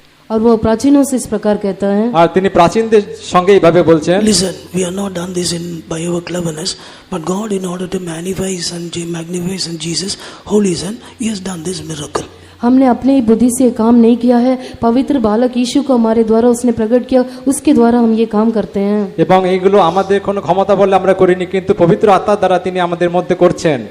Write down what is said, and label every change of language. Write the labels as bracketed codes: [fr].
[hi] और वो प्राचीनों से इस प्रकार कहता है, [bn] আর তিনি প্রাচীনদের সঙ্গে এইভাবে বলছেন, [en] listen, we have not done this by our cleverness, but God, in order to magnify Son Jesus, Holy Son, he has done this miracle. [hi] हमने अपने ही बुद्धि से काम नहीं किया है, पवित्र बालक यीशु को हमारे द्वारा उसने प्रकट किया, उसके द्वारा हम ये काम करते हैं। [bn] এবং এইগুলো আমাদের কোনো ক্ষমতা বলে আমরা করিনি, কিন্তু পবিত্র আত্মার দ্বারা তিনি আমাদের মধ্যে করছেন।